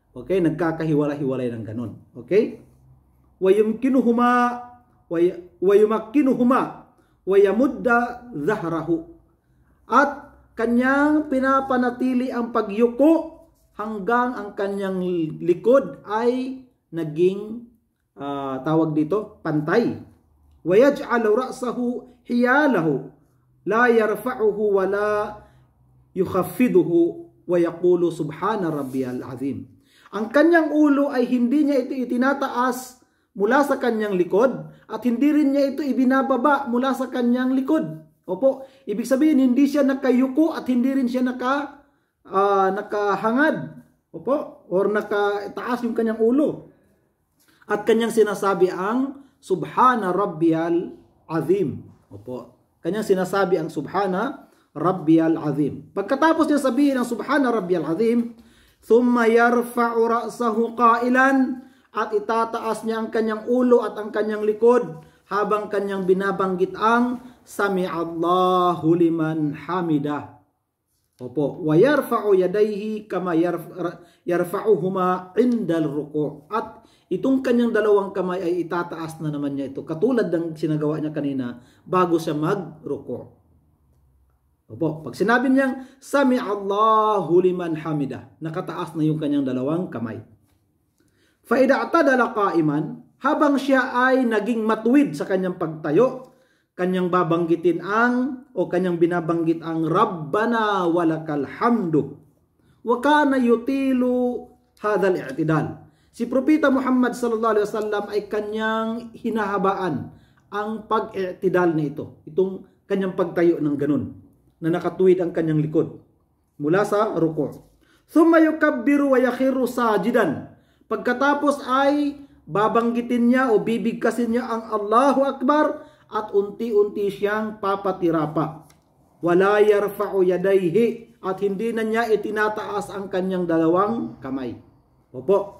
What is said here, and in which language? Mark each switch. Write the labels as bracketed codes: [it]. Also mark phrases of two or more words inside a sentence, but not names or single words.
[tl] Okay? Nagkakahiwalay-hiwalay ng ganun. Okay? [ar] وَيُمْكِنُهُمَا وَيُمَكِّنُهُمَا وَيَمُدَّ ظَهْرَهُ. [tl] At kanyang pinapanatili ang pagyuko hanggang ang kanyang likod ay naging tawag dito, pantay. [ar] وَيَجْعَلُ رَأْسَهُ حِيَالَهُ لَا يَرْفَعُهُ وَلَا يُخَفِّضُهُ وَيَقُولُ سُبْحَانَ رَبِّيَ الْعَظِيمِ. [tl] Ang kanyang ulo ay hindi niya ito itinataas mula sa kanyang likod at hindi rin niya ito ibinababa mula sa kanyang likod. Opo, ibig sabihin hindi siya nakayuko at hindi rin siya nakahangad. Opo, or nakataas yung kanyang ulo. At kanyang sinasabi ang [ar] سبحان ربي العظيم. [tl] Opo, kanyang sinasabi ang [ar] سبحان ربي العظيم. [tl] Pagkatapos niya sabihin ang [ar] سبحان ربي العظيم, ثم يرفع رأسه قائلا, [tl] at itataas niya ang kanyang ulo at ang kanyang likod habang kanyang binabanggit ang [ar] سمع الله لمن حمده. Opo, ويرفع يديه كما يرفعهما عند الركوع'. [tl] At itong kanyang dalawang kamay ay itataas na naman niya ito katulad ng sinagawa niya kanina bago siya mag-ruku'. Opo, pag sinabi niyang [ar] سمع الله لمن حمده, [tl] nakataas na yung kanyang dalawang kamay. [ar] فإذا اعتدل قائما, [tl] habang siya ay naging matuwid sa kanyang pagtayo, kanyang binabanggit ang [ar] ربنا ولك الحمد. وكان يطيل هذا الاعتدال. [tl] Si Propeta Muhammad [ar] صلى الله عليه وسلم [tl] ay kanyang hinahabaan ang pag-i'tidal na ito. Itong kanyang pagtayo ng ganun, na nakatuwid ang kanyang likod mula sa ruku'. [ar] ثم يكبر ويخر ساجدا. [tl] Pagkatapos ay babanggitin niya o bibigkasin niya ang [ar] الله أكبر [tl] at unti-unti siyang papatirapa. [ar] ولا يرفع يديه, [tl] at hindi na niya itinataas ang kanyang dalawang kamay. Opo.